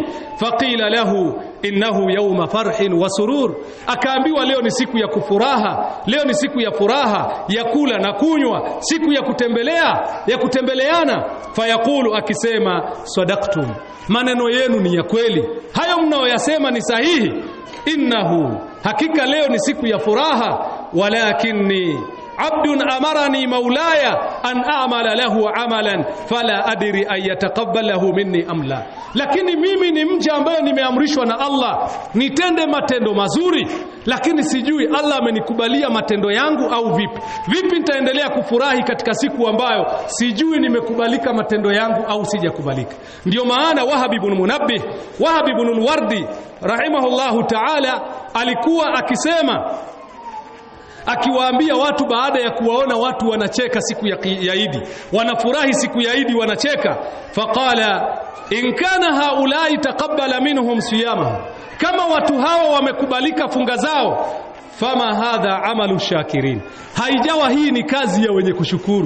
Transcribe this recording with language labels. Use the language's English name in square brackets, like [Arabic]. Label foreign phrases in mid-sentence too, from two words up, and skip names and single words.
[Arabic] فقيل له إنه يوم فرح وسرور, [Swahili] akaambiwa leo ni siku ya kufuraha, leo ni siku ya furaha, ya kula na kunywa, siku ya kutembeleana. Fayaqulu, akisema, sadaqtum, maneno yenu ni ya kweli, hayo mnaoyasema ni sahihi. Innahu, hakika leo ni siku ya furaha, [Arabic] ولكني عبد أمرني مولاي أن أعمل له عملا فلا أدري أيتقبله مني أم لا, [Swahili] lakini mimi ni mja ambaye nimeamrishwa na Allah nitende matendo mazuri, lakini sijui Allah amenikubalia matendo yangu au vipi nitaendelea kufurahi katika siku ambayo sijui nimekubalika matendo yangu au sijakubalika. Ndio maana Wahab ibn Munabbih, Wahab ibn al-Wardi [Arabic] رحمه الله تعالى, [Swahili] alikuwa akisema, akiwaambia watu baada ya kuwaona watu wanacheka siku ya Eid, wanafurahi siku ya Eid wanacheka, [Arabic] فقال إن كان هؤلاء تقبل منهم صيامهم, [Swahili] kama watu hawa wamekubalika funga zao, [Arabic] فما هذا عمل الشاكرين, [Swahili] haijawa hii ni kazi ya wenye kushukuru.